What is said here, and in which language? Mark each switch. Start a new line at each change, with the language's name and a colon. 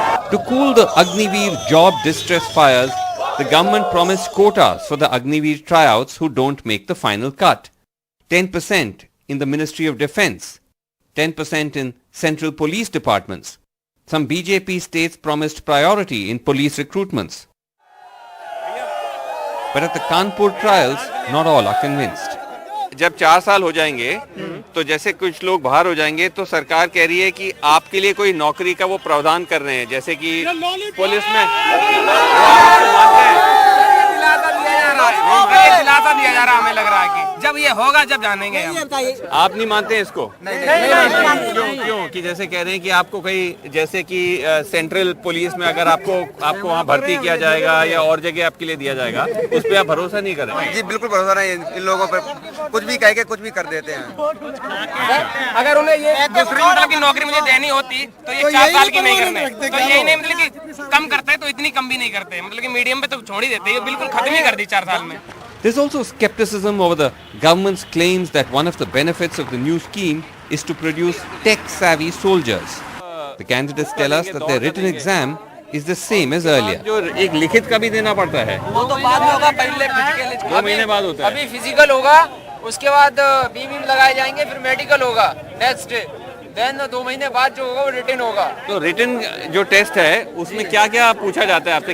English: To cool the Agniveer job distress fires, the government promised quotas for the Agniveer tryouts who don't make the final cut. 10% in the Ministry of Defence, 10% in central police departments. Some BJP states promised priority in police recruitments. But at the Kanpur trials, not all are convinced.
Hindi: जब 4 साल हो जाएंगे तो जैसे कुछ लोग बाहर हो जाएंगे तो सरकार कह रही है कि आपके लिए कोई नौकरी का वो प्रावधान कर रहे हैं, जैसे कि पुलिस में दिलासा दिया जा रहा है. हमें लग रहा है कि जब ये होगा जब जानेंगे हम. आप नहीं मानते हैं इसको? क्यों? कि जैसे कह रहे हैं कि आपको कहीं, जैसे कि सेंट्रल पुलिस में अगर आपको वहाँ भर्ती किया जाएगा या और जगह आपके लिए दिया जाएगा, उस पर आप भरोसा नहीं करें? जी बिल्कुल भरोसा नहीं. इन लोगों पर कुछ भी कह के कुछ भी कर देते हैं. अगर उन्हें ये दूसरी मतलब की नौकरी मुझे देनी होती तो ये 4 साल की नहीं करते. तो यही नहीं, मतलब कि कम करते हैं तो इतनी कम भी नहीं करते, मतलब कि मीडियम पे तो छोड़ ही देते हैं. बिल्कुल खत्म ही कर दी 4 साल में.
English: There's also skepticism over the government's claims that one of the benefits of the new scheme is to produce tech-savvy soldiers. The candidates tell us that their written exam is the same as earlier.
Hindi: जो एक लिखित का भी देना पड़ता है, वो तो बाद में होगा. पहले फिजिकल 2 महीने बाद होता है. अभी फिजिकल होगा, उसके बाद बीम लगाए जाएंगे, फिर मेडिकल होगा नेक्स्ट डे. देन 2 महीने बाद जो होगा वो रिटन होगा. तो रिटन जो टेस्ट है उसमें क्या क्या पूछा जाता है आपसे?